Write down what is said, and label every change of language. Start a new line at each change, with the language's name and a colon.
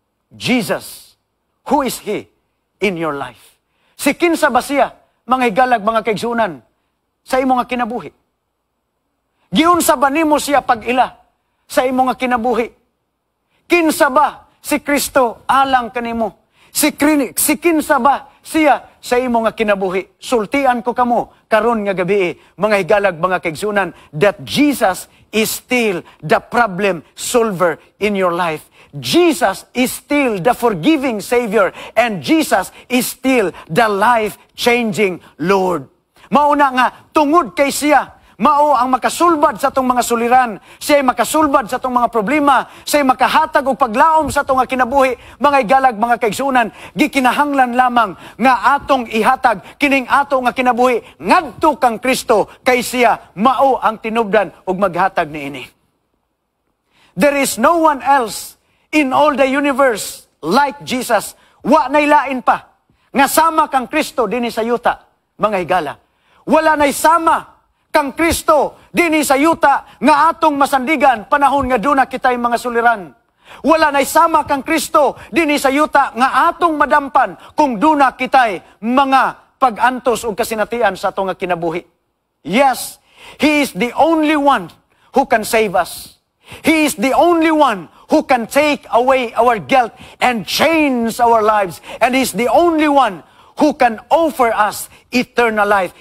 English: Jesus, who is He in your life?
Cebuano: Si kinsa ba siya, mga higalag, mga kaigsunan, sa imo nga kinabuhi? Giunsa ba nimo siya pag-ila sa imo nga kinabuhi? Kinsa ba si Kristo alang kanimo? Si kinsa ba siya sa imo nga kinabuhi? Sultian ko kamo karon nga gabi, mga higalag, mga kaigsunan,
English: that Jesus is still the problem solver in your life. Jesus is still the forgiving Savior, and Jesus is still the life-changing Lord.
Cebuano: Mauna nga, tungod kay siya, mao ang makasulbad sa atong mga suliran. Siya makasulbad sa atong mga problema. Siya makahatag og paglaom sa atong kinabuhi. Mga igalag, mga kaigsunan, gikinahanglan lamang nga atong ihatag kining ato nga kinabuhi ngadto kang Kristo, kay siya mao ang tinubdan og maghatag niini.
English: There is no one else in all the universe like Jesus.
Cebuano: Wa nay lain pa nga sama kang Kristo dinhi sa yuta, mga higala. Wala nay sama kang Kristo dinhi sa yuta nga atong masandigan panahon nga duna kitay mga suliran. Wala nay sama kang Kristo dinhi sa yuta nga atong madampan kung duna kitay mga pag-antos o kasinatian sa atong nga kinabuhi.
English: Yes, He is the only one who can save us. He is the only one who can take away our guilt and change our lives. And He is the only one who can offer us eternal life.